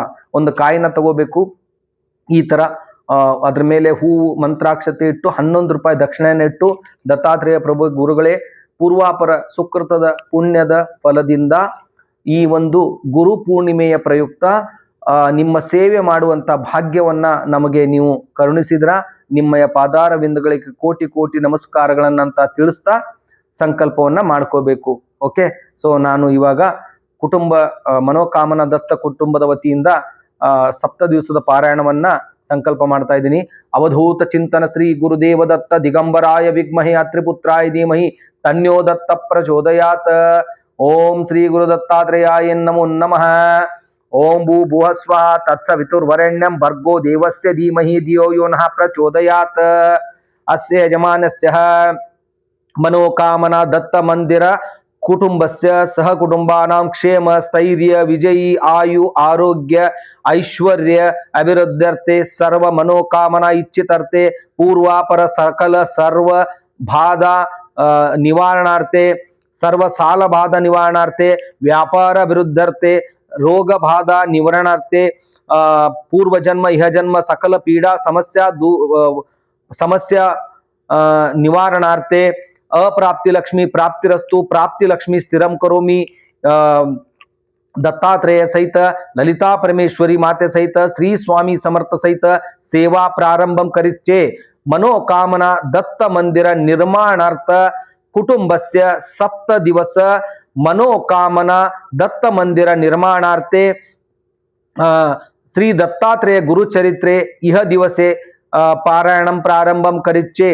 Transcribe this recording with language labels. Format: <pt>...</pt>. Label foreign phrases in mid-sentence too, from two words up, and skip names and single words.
<kn>ಒಂದು ಕಾಯಿನ ತಗೋಬೇಕು, ಈ ತರ ಅದ್ರ ಮೇಲೆ ಹೂವು ಮಂತ್ರಾಕ್ಷತೆ ಇಟ್ಟು 11 ರೂಪಾಯಿ ದಕ್ಷಿಣೆಯನ್ನು ಇಟ್ಟು, ದತ್ತಾತ್ರೇಯ ಪ್ರಭು ಗುರುಗಳೇ, ಪೂರ್ವಾಪರ ಸುಕೃತದ ಪುಣ್ಯದ ಫಲದಿಂದ ಈ ಒಂದು ಗುರು ಪೂರ್ಣಿಮೆಯ ಪ್ರಯುಕ್ತ ನಿಮ್ಮ ಸೇವೆ ಮಾಡುವಂತ ಭಾಗ್ಯವನ್ನ ನಮಗೆ ನೀವು ಕರುಣಿಸಿದ್ರ, ನಿಮ್ಮಯ ಪಾದಾರ ಬಿಂದುಗಳಿಗೆ ಕೋಟಿ ಕೋಟಿ ನಮಸ್ಕಾರಗಳನ್ನಂತ ತಿಳಿಸ್ತಾ ಸಂಕಲ್ಪವನ್ನ ಮಾಡ್ಕೋಬೇಕು.</kn> <en>okay, so</en> <kn>ನಾನು ಇವಾಗ ಕುಟುಂಬ ಮನೋಕಾಮನ ದತ್ತ ಕುಟುಂಬದ ವತಿಯಿಂದ 7 ದಿವಸದ ಪಾರಾಯಣವನ್ನ ಸಂಕಲ್ಪ ಮಾಡ್ತಾ ಇದ್ದೀನಿ.</kn> <sa>ಅವಧೂತ ಚಿಂತನ ಶ್ರೀ ಗುರುದೇವ ದತ್ತ ದಿಗಂಬರಾಯ ವಿದ್ಮಹಿ ಅತ್ರಿಪುತ್ರಾಯ ಧೀಮಹಿ ತನ್ಯೋ ದತ್ತ ಪ್ರಚೋದಯಾತ್. ಓಂ ಶ್ರೀ ಗುರು ದತ್ತಾತ್ರೇಯಾಯ ನಮೋ ನಮಃ. ಓಂ ಭೂ ಭುವಸ್ವ ತತ್ಸವಿತುರ್ವರೆಣ್ಯಂ ಭರ್ಗೋ ದೇವಸ್ಯ ಧೀಮಹಿ ಧಿಯೋ ಯೋ ನಃ ಪ್ರಚೋದಯಾತ್. ಅಸ್ಯ ಯಜಮಾನಸ್ಯ ಮನೋಕಾಮನಾ ದತ್ತ ಮಂದಿರ ಕುಟುಂಬಸ್ಯ ಸಹ ಕುಟುಂಬಾನಾಂ ಕ್ಷೇಮ ಸ್ಥೈರ್ಯ ವಿಜಯಿ ಆಯು ಆರೋಗ್ಯ ಐಶ್ವರ್ಯ ಅಭಿವೃದ್ಧರ್ಥೆ ಸರ್ವ ಮನೋಕಾಮನಾ ಇಚ್ಛಿತರ್ಥೆ ಪೂರ್ವಾಪರ ಸಕಲ ಸರ್ವ ಬಾಧ ನಿವಾರಣಾರ್ಥೆ ಸರ್ವ ಸಾಲ ಬಾಧ ನಿವಾರಣಾರ್ಥೆ ವ್ಯಾಪಾರ ಅಭಿವೃದ್ಧರ್ಥೆ ರೋಗ ಬಾಧ ನಿವಾರಣಾರ್ಥೆ ಪೂರ್ವ ಜನ್ಮ ಇಹ ಜನ್ಮ ಸಕಲ ಪೀಡಾ ಸಮಸ್ಯಾ ನಿವಾರಣಾರ್ಥೆ ಅಪ್ರಾಪ್ತಿ ಲಕ್ಷ್ಮಿ ಪ್ರಾಪ್ತಿರಸ್ತು ಪ್ರಾಪ್ತಿ ಲಕ್ಷ್ಮಿ ಸ್ಥಿರಂ ಕರೋಮಿ. ದತ್ತಾತ್ರೇಯ ಸಹಿತ ಲಲಿತಾ ಪರಮೇಶ್ವರಿ ಮಾತೆ ಸಹಿತ ಶ್ರೀ ಸ್ವಾಮಿ ಸಮರ್ಥ ಸಹಿತ ಸೇವಾ ಪ್ರಾರಂಭಂ ಕರಿಚ್ಚೆ. ಮನೋಕಾಮನಾ ದತ್ತ ಮಂದಿರ ನಿರ್ಮಾಣಾರ್ಥ ಕುಟುಂಬಸ್ಯ 7 ದಿವಸ ಮನೋಕಾಮನಾ ದತ್ತ ಮಂದಿರ ನಿರ್ಮಾಣಾರ್ಥೆ ಶ್ರೀ ದತ್ತಾತ್ರೇಯ ಗುರುಚರಿತ್ರೆ ಇಹ ದಿವಸೆ ಪಾರಾಯಣಂ ಪ್ರಾರಂಭಂ ಕರಿಚ್ಚೆ.</sa>